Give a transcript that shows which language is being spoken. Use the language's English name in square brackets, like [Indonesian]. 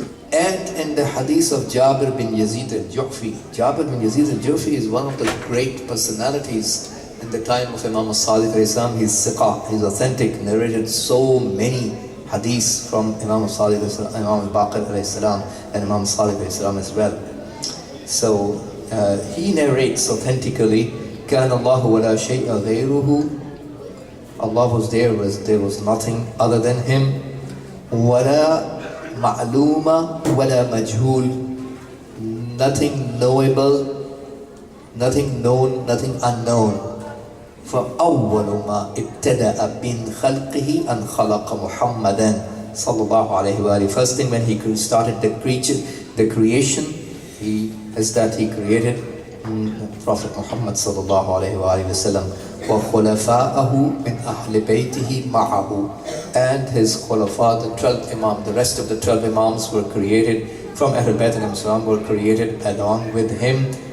[English] And in the hadith of Jabir bin Yazid al-Ju'fi, Jabir bin Yazid al-Ju'fi is one of the great personalities in the time of Imam as-Sadiq alayhi salam. He's siqa, he's authentic, narrated so many hadiths from Imam as-Sadiq alayhi salam, Imam al-Baqir alayhi salam, and Imam as-Sadiq alayhi salam as well. So he narrates authentically, [Arabic] كان الله ولا شيء غيره. [English] Allah was there was nothing other than Him. [Arabic] ولا معلومة ولا مجهول, [English] nothing knowable, nothing known, nothing unknown. [Arabic] فأول ما ابتدأ من خلقه أن خلق محمدا صلى الله عليه وآله. [English] First thing when he started the creation, he created Prophet Muhammad [Arabic] صلى الله عليه وآله وسلم. وخلفاءه من أهل بيته معه, [English] and his khulafa, the 12 imam, the rest of the 12 imams were created from Ahlul Bayt al-Islam, were created along with him.